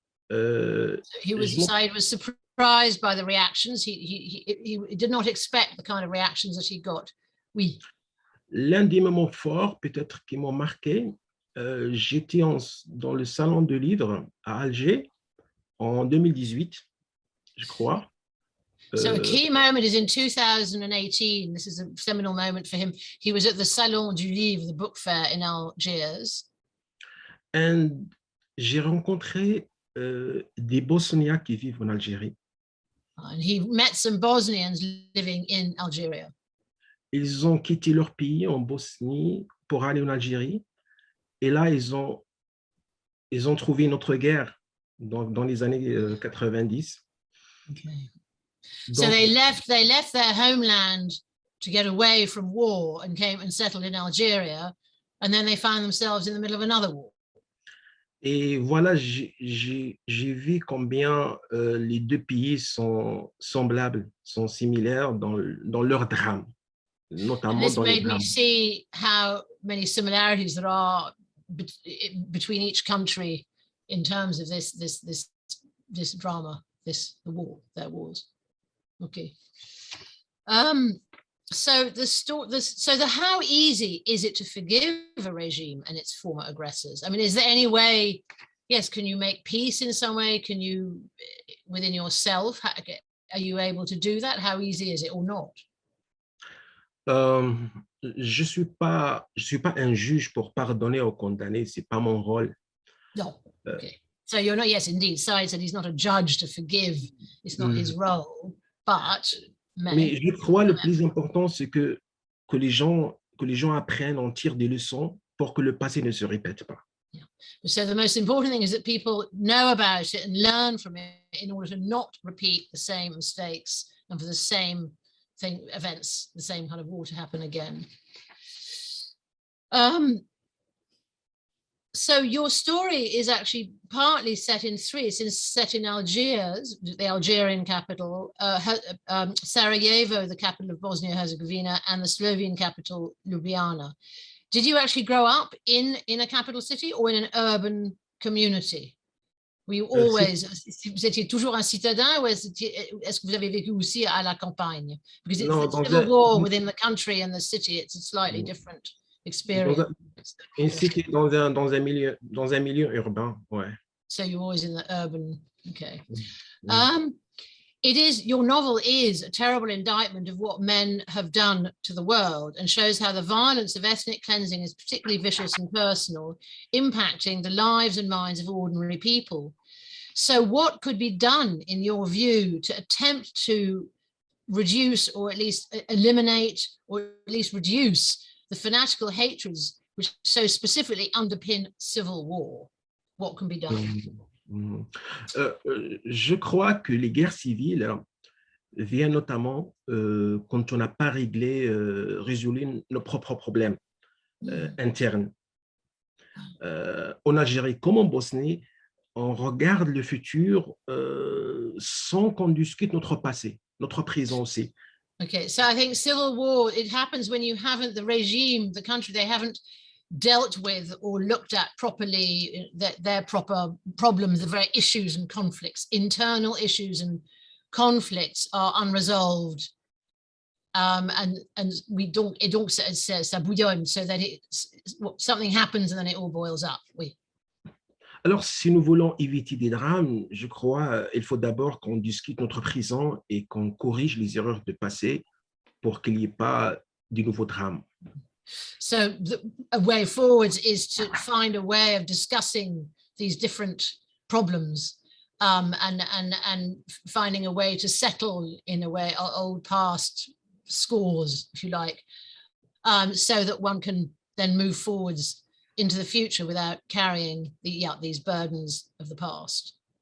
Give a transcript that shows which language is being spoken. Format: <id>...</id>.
<en>Saïd was surprised by the reactions. He did not expect the kind of reactions that he got.</en> <fr>Oui. L'un des moments forts, peut-être, qui m'ont marqué, j'étais dans le salon de livres à Alger en 2018, je crois.</fr> <en>So a key moment is in 2018. This is a seminal moment for him. He was at the Salon du Livre, the book fair in Algiers.</en> <fr>And j'ai rencontré des Bosniens qui vivent en Algérie.</fr> <en>And he met some Bosnians living in Algeria.</en> <fr>Ils ont quitté leur pays en Bosnie pour aller en Algérie. Et là, ils ont trouvé une autre guerre dans les années 90.</fr> <en>Okay.</en> <fr>Donc,</fr> <en>so they left their homeland to get away from war and came and settled in Algeria, and then they found themselves in the middle of another war.</en> <fr>Et voilà, j'ai vu combien les deux pays sont semblables, sont similaires dans leur drame, notamment</fr> <en>This</en> <fr>dans les</fr> <en>made me</en> <fr>drames.</fr> <en>see how many similarities there are between each country in terms of this drama, the war, their wars. Okay. So how easy is it to forgive a regime and its former aggressors? I mean, is there any way? Yes, can you make peace in some way? Can you, within yourself, are you able to do that? How easy is it or not?</en> <fr>Je suis pas un juge pour pardonner ou condamner. C'est pas mon rôle.</fr> <en>No. Okay. So you're not. Yes, indeed. Saïd said he's not a judge to forgive. It's not his role. But</en> <fr>mais je crois le plus important, c'est que les gens apprennent, en tirent des leçons pour que le passé ne se répète pas.</fr> <en>Yeah. So the most important thing is that people know about it and learn from it in order to not repeat the same mistakes and for the same events, the same kind of war to happen again. So your story is actually partly set in three. It's set in Algiers, the Algerian capital, Sarajevo, the capital of Bosnia-Herzegovina, and the Slovene capital, Ljubljana. Did you actually grow up in a capital city or in an urban community? Were you always,</en> <fr>vous étiez toujours un citadin, ou est-ce que vous avez vécu aussi à la campagne?</fr> <en>Because it's the civil war within the country and the city, it's a slightly different experience.</en> <fr>Une cité dans un milieu urbain, ouais.</fr> <en>So you're always in the urban, okay. Your novel is a terrible indictment of what men have done to the world and shows how the violence of ethnic cleansing is particularly vicious and personal, impacting the lives and minds of ordinary people. So what could be done, in your view, to attempt to reduce or at least eliminate or at least reduce the fanatical hatreds which so specifically underpin civil war? What can be done?</en> <fr>Je crois que les guerres civiles viennent notamment quand on n'a pas résolu nos propres problèmes internes. En Algérie comme en Bosnie, on regarde le futur sans qu'on discute notre passé, notre présent aussi.</fr> <en>Okay, so I think civil war, it happens when you haven't, the regime, the country, they haven't dealt with or looked at properly their proper problems, the very issues and conflicts. Internal issues and conflicts are unresolved, and we don't,</en> <fr>et donc ça bouillonne,</fr> <en>so that something happens and then it all boils up.</en> <fr>Oui. Alors, si nous voulons éviter des drames, je crois qu'il faut d'abord qu'on discute notre présent et qu'on corrige les erreurs du passé pour qu'il n'y ait pas de nouveaux drames.</fr> <en>So a way forward is to find a way of discussing these different problems and finding a way to settle, in a way, old past scores, if you like, so that one can then move forwards into the future without carrying these burdens of the past.</en>